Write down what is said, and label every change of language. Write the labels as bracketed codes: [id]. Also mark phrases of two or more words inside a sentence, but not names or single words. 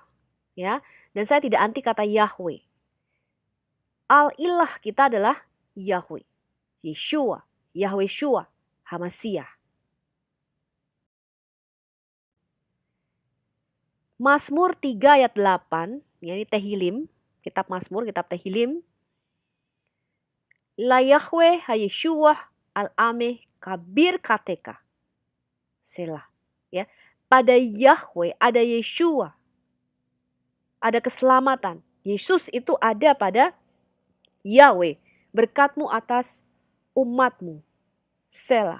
[id] Ya, dan saya tidak anti kata Yahweh. Al-ilah kita adalah Yahweh. [he] Yeshua, Yahweh Shua, Hamasiah. [id] Mazmur 3 ayat 8, ya ini Tehillim, kitab Mazmur, kitab Tehillim. [he] La Yahweh ha-Yeshua al-ameh kabir kateka. Selah. [id] Ya, pada Yahweh ada Yeshua. Ada keselamatan. Yesus itu ada pada Yahweh. Berkatmu atas umatmu.